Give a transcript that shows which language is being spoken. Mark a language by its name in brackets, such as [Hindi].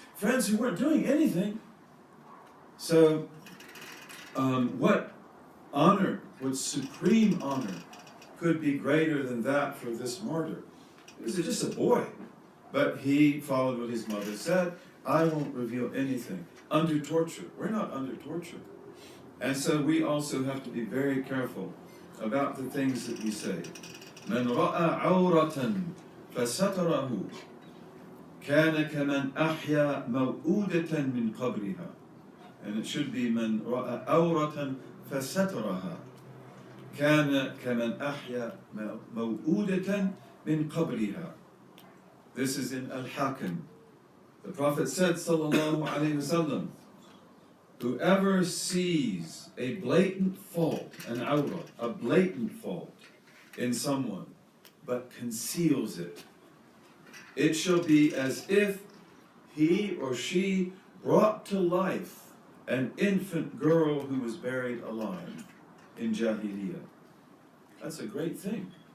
[English] Friends who weren't doing anything. So, what honor, what supreme honor could be greater than that for this martyr? He was just a boy. But he followed what his mother said. I won't reveal anything. Under torture. We're not under torture. And so we also have to be very careful about the things that we say. [Arabic] من رأى عورة فستره كان كمن أحيا موؤودة من قبرها. [English] And it should be [Arabic] من رأى عورة فسترها كان كمن أحيا موؤودة من قبلها. [English] This is in Al-Hakim. The Prophet said, sallallahu alayhi wasallam, whoever sees a blatant fault, an awrah, a blatant fault in someone, but conceals it, it shall be as if he or she brought to life an infant girl who was buried alive in Jahiliyyah. That's a great thing.